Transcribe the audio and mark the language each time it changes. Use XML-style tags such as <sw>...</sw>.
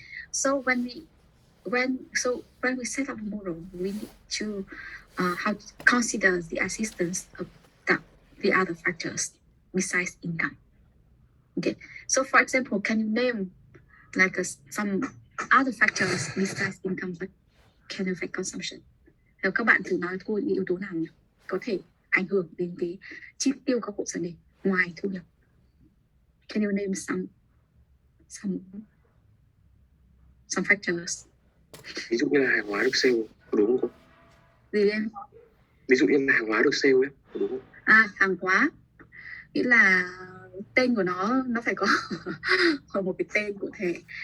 <en>So when we set up a model, we need to how to consider the existence of the other factors besides income. Okay, so for example, can you name some other factors besides income that can affect consumption?</en> <vi>Các bạn thử nói thôi những yếu tố nào có thể ảnh hưởng đến cái chi tiêu các hộ gia đình ngoài thu nhập.</vi> <en>Can you name some factors?</en> <vi>Ví dụ như là hàng hóa được sale, có đúng không? Gì em? Ví dụ như là hàng hóa được sale ấy, có đúng không? Hàng hóa nghĩa là tên của nó phải có một cái tên cụ thể.</vi>